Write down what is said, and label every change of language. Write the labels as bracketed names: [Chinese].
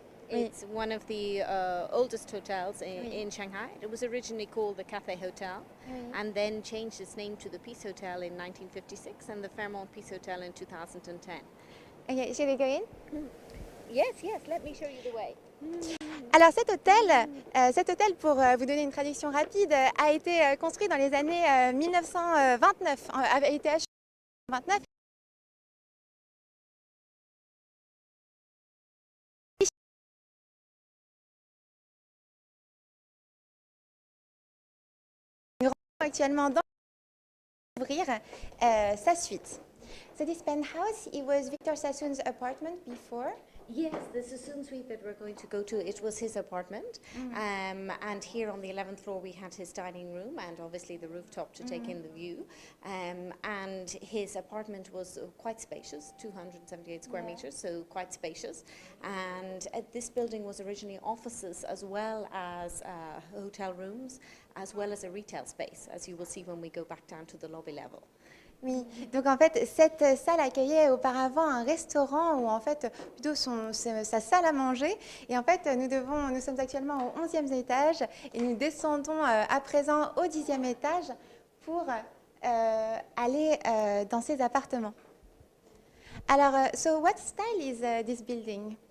[English] It's one of the oldest hotels in Shanghai. It was originally called the Cathay Hotel and then changed its name to the Peace Hotel in 1956 and the Fairmont Peace Hotel in 2010. Okay, should we go in? Yes, let me show you the way. [French] Alors cet hôtel, pour vous donner une traduction rapide, a été construit dans les années 1929, a été acheté en 1929. Actuellement dans découvrir sa suite. [English] So this penthouse, it was Victor Sassoon's apartment before. Yes, the Sassoon suite that we're going to go to, it was his apartment. And here on the 11th floor we had his dining room and obviously the rooftop to take in the view. And his apartment was quite spacious, 278 square meters, so quite spacious. And this building was originally offices as well as hotel rooms, as well as a retail space, as you will see when we go back down to the lobby level. [French] Oui, donc en fait, cette salle accueillait auparavant un restaurant ou en fait plutôt sa salle à manger. Et en fait, nous sommes actuellement au 11e étage et nous descendons à présent au 10e étage pour aller dans ses appartements. [English] Alors, so what style is this building?